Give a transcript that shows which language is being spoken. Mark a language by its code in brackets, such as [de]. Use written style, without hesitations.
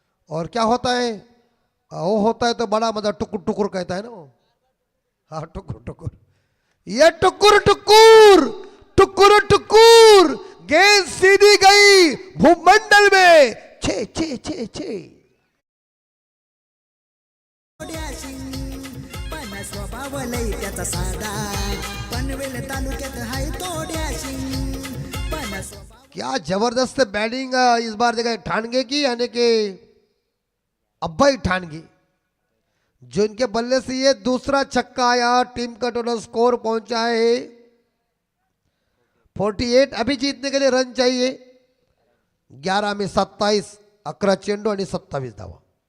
[hi] और क्या होता है, वो होता है तो बड़ा मजा, टुकुर टुकुर कहता है ना वो। हाँ टुकुर टुकुर, ये टुकुर टुकुर टुकुर टुकुर, गेंद सीधी गई भूमंडल में, छे छे छे छे। [mr] पण स्वभाव लई त्याचा साधा, पनवेल तालुक्यात हाय तोड्याशी, पण स्वभाव [hi] क्या जबरदस्त बैटिंग इस बार देखा ठानगे की, यानी कि अब्बाई ठानगे, जो इनके बल्ले से ये दूसरा छक्का आया। टीम का टोटल स्कोर पहुंचा है 48। अभी जीतने के लिए रन चाहिए 11 में 27, [mr] 11 चेंडू आणि 27 धावा।